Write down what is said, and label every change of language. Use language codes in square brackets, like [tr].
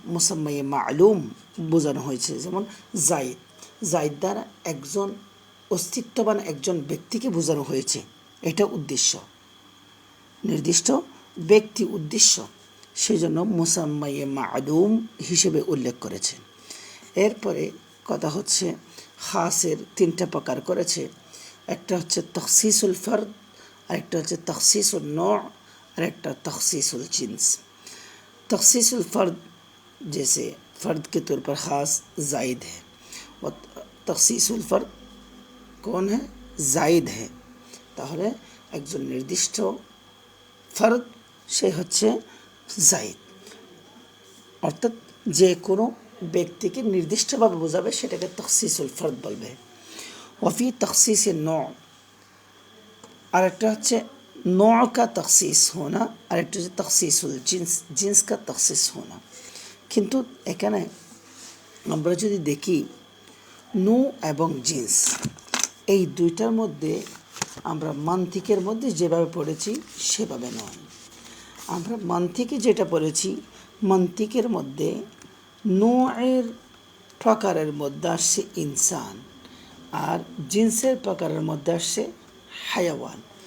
[bn] মুসাম্মায়ে মালুম বোঝানো হয়েছে, যেমন জাইদ, জাইদ দ্বারা একজন অস্তিত্ববান একজন ব্যক্তিকে বোঝানো হয়েছে, এটা উদ্দেশ্য, নির্দিষ্ট ব্যক্তি উদ্দেশ্য, সেজন্য মুসাম্মায়ে মালুম হিসেবে উল্লেখ করেছেন। এরপরে কথা হচ্ছে খাসের তিনটা প্রকার করেছে, একটা হচ্ছে তখসিসুল ফর্দ, আরেকটা হচ্ছে তখসিসুল নৌ, আর একটা তখসিসুল জিন্স। [hi] तखसीसुल फ़र्द, जैसे फ़र्द के तौर पर ख़ास ज़ायद है, और तखसीसुल फ़र्द कौन है? ज़ायद है। [bn] তাহলে একজন নির্দিষ্ট ফরদ সে হচ্ছে জাইদ, অর্থাৎ যে কোনো ব্যক্তিকে নির্দিষ্টভাবে বোঝাবে সেটাকে তখসিসুল ফরদ বলবে। ওফি তখসিসে নৌ, আরেকটা হচ্ছে [hi] नौ का तखसीस होना, और एक तखसीसुल जिन्स, जिन्स का तखसीस होना। [bn] किंतु एखाने আমরা যদি দেখি নু এবং জিন্স, এই দুইটার মধ্যে আমরা মান্তিকের মধ্যে যেভাবে পড়েছি সেভাবে নয়। আমরা মান্তিকে যেটা পড়েছি, মান্তিকের মধ্যে নু এর প্রকারের মধ্যে আসছে ইনসান, আর জিন্সের প্রকারের মধ্যে আসছে হায়াওয়ান।